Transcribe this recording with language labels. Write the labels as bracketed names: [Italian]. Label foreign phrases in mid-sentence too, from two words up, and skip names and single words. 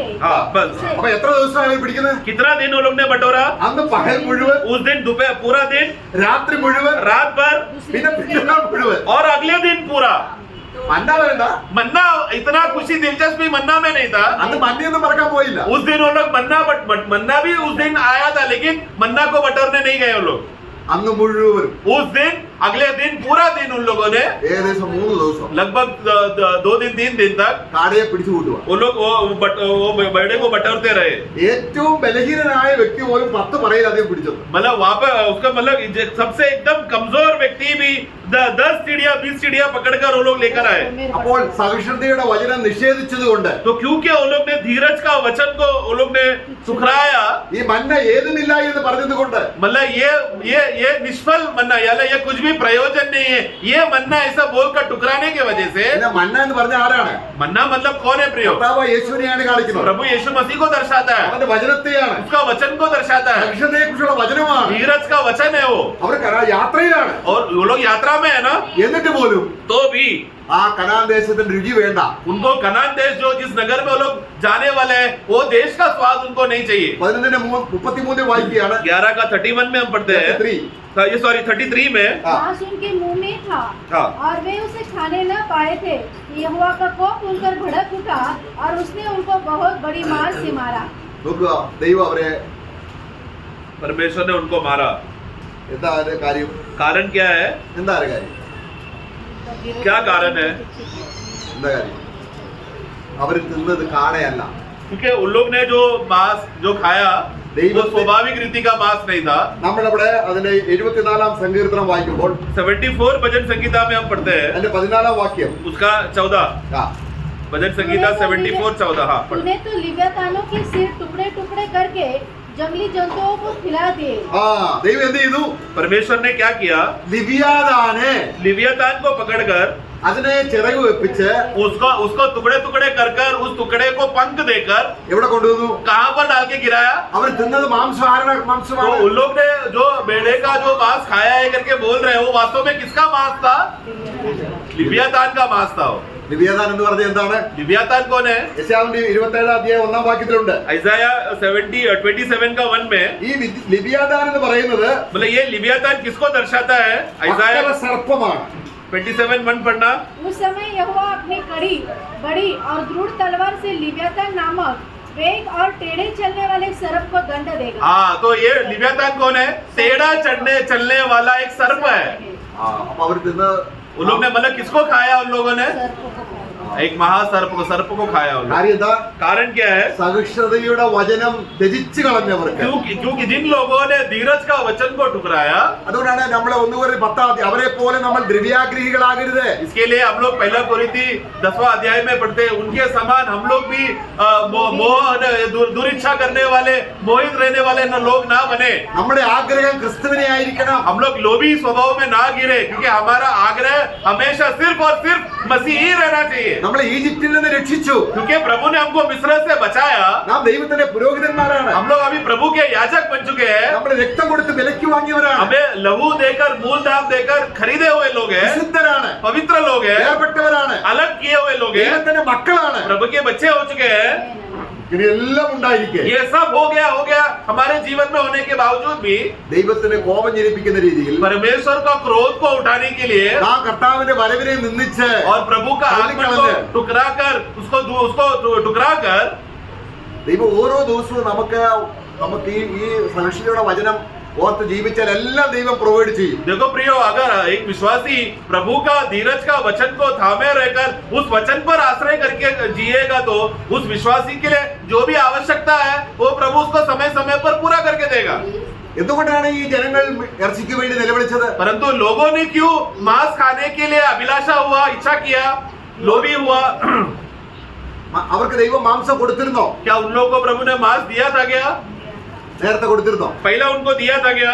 [Hindi] हाँ बस. [Malayalam] അപ്പൊ എത്ര ദിവസമാണ് ഇവർ പിടിക്കുന്നത്? [Hindi] कितना दिन वो लोग ने बटोरा? [Malayalam] അന്ന് പകൽ മുഴുവൻ, [Hindi] उस दिन दोपहर पूरा दिन, [Malayalam] രാത്രി മുഴുവൻ, [Hindi] रात भर [Malayalam] പിന്നെ പിറ്റേന്നാൾ മുഴുവൻ. [Hindi] और अगले दिन पूरा. [Malayalam] മന്ന വേണ്ട. [Hindi] मन्ना इतना खुशी दिलचस्पी मन्ना में नहीं था. [Malayalam] അന്ന് മന്നയൊന്നും പറക്കാൻ പോയില്ല. [Hindi] उस दिन वो लोग मन्ना भी उस दिन आया था लेकिन मन्ना को बटोरने नहीं गए वो लोग. [Malayalam] അന്ന് മുഴുവനും [Hindi] उस दिन अगले दिन पूरा दिन उन लोगों ने [Malayalam] ഏകദേശം 3 ദിവസം [Hindi] लगभग 2 दिन 3 दिन तक [Malayalam] കാടയെ പിടിച്ചു കൂട്ടുക. [Hindi] वो लोग वो बर्डे को बटोरते रहे. [Malayalam] ഏറ്റവും ബലഹീനനായ വ്യക്തി പോലും 10 പറയിലധികം പിടിച്ചത്. [Hindi] मतलब वहां पे उसका मतलब सबसे एकदम कमजोर व्यक्ति भी 10 चिड़िया 20 चिड़िया पकड़कर वो लोग लेकर आए. [Malayalam] അപ്പോൾ സഹിഷ്ണുതയുടെ വചനം നിഷേധിച്ചതുകൊണ്ട് [Hindi] तो क्योंकि वो लोग ने धीरज का वचन को वो लोग ने ठुकराया, [Malayalam] ഈ മന്ന ഏതുമില്ല എന്ന് പറഞ്ഞതുകൊണ്ട് [Hindi] मतलब ये निष्फल मन्ना यानी ये कुछ भी प्रयोजन नहीं है, ये मन्ना ऐसा बोलकर ठुकराने की वजह से. [Malayalam] പിന്നെ മന്ന എന്ന് പറഞ്ഞ ആരാണ്? [Hindi] मन्ना मतलब कौन है प्रयोग? [Malayalam] കർത്താവ് യേശുവിനെയാണ് കാണിക്കുന്നത്. [Hindi] प्रभु यीशु मसीह को दर्शाता है, [Malayalam] അവന്റെ വചനത്തെയാണ്, [Hindi] उसका वचन को दर्शाता है, [Malayalam] സഹിഷ്ണുതയെ കുറിച്ചുള്ള വചനമാണ്. [Hindi] धीरज का वचन है वो. [Malayalam] അവർ യാത്രയിലാണ്. [Hindi] और वो लोग यात्रा में है ना, [Malayalam] എന്നിട്ട് പോലും [Hindi] तो भी [Malayalam] ആ കനാൻ ദേശത്തിന്റെ രുചി വേണ്ട. [Hindi] उनको कनान देश जो जिस नगर में वो लोग जाने वाले हैं वो देश का स्वाद उनको नहीं चाहिए. [Malayalam] 11:33 वाक्യാണ്. [Hindi] 11 का 31 में हम पढ़ते हैं, 33. ये सॉरी 33 में. मांस उनके मुंह में था हाँ. और वे उसे खाने न पाए थे. यहोवा का कोप उनकर भड़क उठा और उसने उनको बहुत बड़ी मार से मारा. [Malayalam] നോക്കുക, ദൈവം അവരെ [Hindi] परमेश्वर ने उनको मारा. [Malayalam] എന്താ അതിന്റെ കാര്യം? [Hindi] कारण क्या है? [Malayalam] എന്താ അതിന്റെ കാര്യം? [Hindi] क्या कारण है? [Malayalam] എന്താ കാര്യം? അവര് തിന്നത് കാടയല്ല. [Hindi] क्योंकि उन लोग ने जो मांस जो खाया वो स्वाभाविक रीति का मांस नहीं था. [Malayalam] നമ്മളിവിടെ അതിന്റെ 74 സങ്കീർത്തനം വായിക്കുമ്പോൾ [Hindi] 74 भजन संगीता में हम पढ़ते हैं, [Malayalam] അതിന്റെ 14 വാക്യം. [Hindi] उसका 14 ആ, भजन संगीता 74 14. हाँ, तूने तो लिव्यातानों के सिर टुकड़े टुकड़े करके जंगली जंतुओं को खिला दिए. [Malayalam] ആ ദൈവം എന്ത് ചെയ്തു? [Hindi] परमेश्वर ने क्या किया? [Malayalam] ലിവിയാതാനെ [Hindi] लिवियातान को पकड़कर [Malayalam] അതിനെ ചിറക് വെപ്പിച്ച് [Hindi] उसको टुकड़े टुकड़े कर उस टुकड़े को पंख देकर [Malayalam] എവിടെ കൊണ്ടുവന്നു? [Hindi] कहां पर डाल के गिराया? [Malayalam] അവർ തിന്നത് മാംസമാണ്. [Hindi] तो उन लोग ने जो भेड़े का जो मांस खाया है करके बोल रहे हैं, वो वास्तव में किसका मांस था? लिवियातान का मांस था. वो [Malayalam] ലിവിയാതാൻ എന്ന് പറഞ്ഞ എന്താണ്? [Hindi] लिवियातान कौन है? [Malayalam] യെശയ്യാവിന്റെ 27 അധ്യായം 1 വാക്യത്തിലുണ്ട്. [Hindi] आइजाया 27 का 1 में. [Malayalam] ഈ ലിവിയാതാൻ എന്ന് പറയുന്നത് [Hindi] मतलब ये लिवियातान किसको दर्शाता है? आइजाया [Malayalam] അക്കര സർപ്പമാണ്. [Hindi] 27:1 पढ़ना. उस समय यहोवा अपनी कड़ी बड़ी और दृढ़ तलवार से लिव्यातान नामक वेग और टेढ़े चलने वाले सर्प को दंड देगा. हाँ, तो ये लिवियातान कौन है? टेढ़ा चलने वाला एक सर्प है. [Malayalam] ആ, അപ്പൊ അവർ തിന്ന [Hindi] उन लोग ने मतलब किसको खाया? उन लोगों ने सर्प को खाया. एक सर्प को खाया उन लोग. [Malayalam] കാര്യം എന്താ? [Hindi] कारण क्या है? [Malayalam] സഹിഷ്ണുതയുടെ വചനം ത്യജിച്ചു കളഞ്ഞവർക്ക്. [Hindi] क्योंकि जिन लोगों ने धीरज का वचन को ठुकराया, [Malayalam] അതുകൊണ്ടാണ് നമ്മളെ 1:10 അവരെ പോലെ നമ്മൾ ദ്രവ്യാഗ്രഹികളാകരുത്. [Hindi] इसके लिए हम लोग पहला कोरिन्थी 10वां अध्याय में पढ़ते हैं, उनके समान हम लोग भी दुरिच्छा करने वाले, मोहित रहने वाले लोग ना बने. [Malayalam] നമ്മുടെ ആഗ്രഹം ക്രിസ്തുവിനെ ആയിരിക്കണം. [Hindi] हम लोग लोभी स्वभाव में ना गिरे, क्योंकि हमारा आग्रह हमेशा सिर्फ और सिर्फ मसीह ही रहना चाहिए. [Malayalam] നമ്മളെ ഈജിപ്തിൽ നിന്ന് രക്ഷിച്ചു. [Hindi] क्योंकि प्रभु ने हमको मिस्र से बचाया. [Malayalam] നാം ദൈവത്തിന്റെ പുരോഹിതന്മാരാണ്. [Hindi] हम लोग अभी प्रभु के याजक बन चुके हैं. [Malayalam] നമ്മൾ രക്തം കൊടുത്ത് വിലയ്ക്ക് വാങ്ങിയവരാണ്. [Hindi] हमें लहू देकर मूल दाम देकर खरीदे हुए लोग हैं, [Malayalam] വിശുദ്ധരാണ്. [Hindi] पवित्र लोग हैं, [Malayalam] വേർപെട്ടവരാണ്. [Hindi] अलग किए हुए लोग हैं, [Malayalam] ദൈവത്തിന്റെ മക്കളാണ്. [Hindi] प्रभु के बच्चे हो चुके हैं. [Malayalam] ഇതെല്ലാം ഉണ്ടായിരിക്കെ [Hindi] ये सब हो गया हमारे जीवन में होने के बावजूद भी [Malayalam] ദൈവത്തിന് കോപം ജനിപ്പിക്കുന്ന രീതിയിൽ [Hindi] परमेश्वर का क्रोध को उठाने के लिए [Malayalam] നാം കർത്താവിന്റെ വരവിനെ നിന്ദിച്ച് [Hindi] और प्रभु का आगमन को ठुकरा कर उसको ठुकरा कर [Malayalam] ദൈവം ഓരോ ദിവസവും നമുക്ക് ഈ സഹിഷ്ണുതയുടെ വചനം ഓർത്ത് ജീവിച്ചാൽ എല്ലാം ദൈവം പ്രൊവൈഡ് ചെയ്യും. [Hindi] देखो प्रियो, अगर एक विश्वासी प्रभु का धीरज का वचन को थामे रहकर उस वचन पर आश्रय करके जिएगा तो उस विश्वासी के लिए जो भी आवश्यकता है वो प्रभु उसको समय समय पर पूरा करके देगा. [Malayalam] എന്തുകൊണ്ടാണ് ഈ ജനങ്ങൾ ഇറച്ചിക്ക് വേണ്ടി നിലവിളിച്ചത്? [Hindi] परंतु लोगों ने क्यों मांस खाने के लिए अभिलाषा हुआ, इच्छा किया, लोभी हुआ? [Malayalam] അവർക്ക് ദൈവം മാംസം കൊടുത്തിരുന്നോ? [Hindi] क्या उन लोगों को प्रभु ने मांस दिया था? क्या [Malayalam] നേരത്തെ കൊടുത്തിരുന്നോ? [Hindi] पहला उनको दिया था? क्या